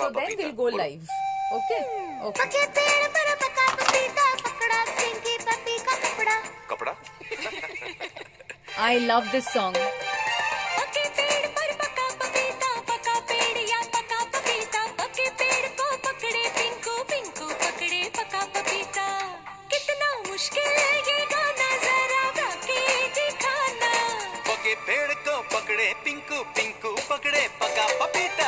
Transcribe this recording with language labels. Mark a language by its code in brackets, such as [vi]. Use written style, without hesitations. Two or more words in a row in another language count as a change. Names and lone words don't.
[en] So then [hi] पपीता। [en] we'll go live. Okay? Okay. [hi] पके पेड़ पर पका पपीता पकड़ा पिंकी पपी का कपड़ा। कपड़ा [en] I love this song. [hi] पके पेड़ पर पका पपीता पका पेड़ या पका पपीता। पके पेड़ को पकड़े पिंकू पिंकू पकड़े पका पपीता। कितना मुश्किल है ये गाना जरा गा के दिखाना। पके पेड़ को पकड़े पिंकू, पिंकू पकड़े पका पपीता।